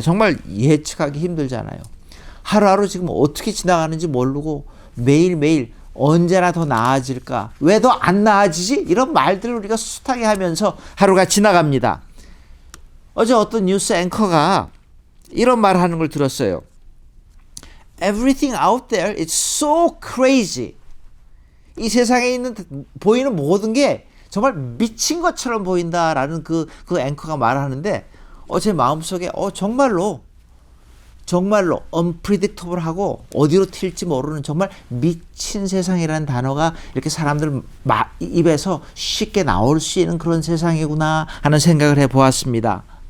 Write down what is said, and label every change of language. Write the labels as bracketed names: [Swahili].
[Korean] 정말 예측하기 힘들잖아요. 하루하루 지금 어떻게 지나가는지 모르고 매일매일 언제나 더 나아질까? 왜 더 안 나아지지? 이런 말들을 우리가 숱하게 하면서 하루가 지나갑니다. 어제 어떤 뉴스 앵커가 이런 말 하는 걸 들었어요. [English] Everything out there is so crazy. [Korean] 이 세상에 보이는 모든 게 정말 미친 것처럼 보인다라는 그 앵커가 말하는데 제 마음속에 정말로 unpredictable하고 어디로 튈지 모르는 정말 미친 세상이라는 단어가 이렇게 사람들 입에서 쉽게 나올 수 있는 그런 세상이구나 하는 생각을 해보았습니다.